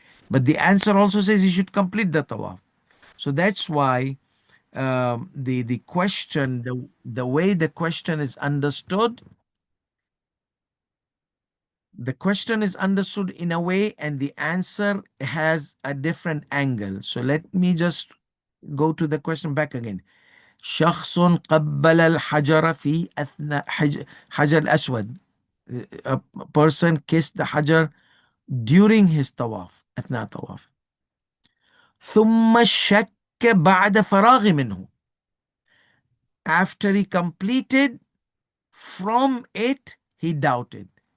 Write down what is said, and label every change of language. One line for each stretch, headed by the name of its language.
English: But the answer also says he should complete the tawaf. So that's why the question, the way the question is understood, the question is understood in a way and the answer has a different angle. So let me just go to the question back again.
Arabic: شخص قبل الحجر في أثناء حجر الأسود.
English: A person kissed the hajar during his tawaf, أثناء tawaf.
Arabic: ثم شك بعد فراغ منه.
English: After he completed from it, he doubted.